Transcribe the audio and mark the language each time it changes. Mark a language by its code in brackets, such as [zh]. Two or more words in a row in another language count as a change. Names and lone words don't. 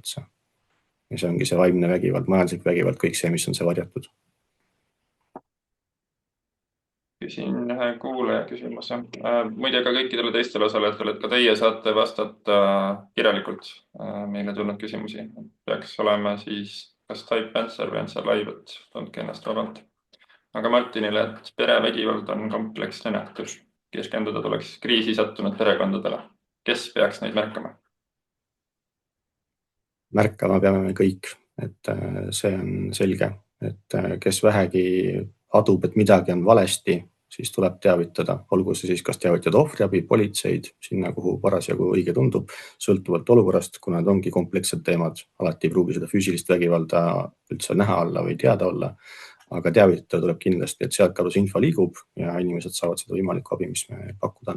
[et] Ja see ongi see vaimne vägivald, majanduslik vägivald, kõik see, mis on see varjatud. küsin ühe kuulaja küsimuse. Muide ka kõikidele teistele osalejatele, et ka teie saate vastata kirjalikult meile tulnud küsimusi. Peaks olema siis kas [en] type answer [et] või [en] answer live, [et] et tundke ennast vabalt. Aga Martinile, et perevägivald on kompleksne nähtus. Keskenduda tuleks kriisi sattunud perekondadele. Kes peaks neid märkama? Märkama peame me kõik, et see on selge, et kes vähegi adub, et midagi on valesti, siis tuleb teavitada, olgu see siis kas teavitada ohvriabi, politseid, sinna kuhu parasjagu õige tundub, sõltuvalt olukorrast, kuna need ongi komplekssed teemad, alati ei pruugi seda füüsilist vägivalda üldse näha olla või teada olla, aga teavitada tuleb kindlasti, et sealt kadus info liigub ja inimesed saavad seda võimalikku abi, mis me pakkuda on.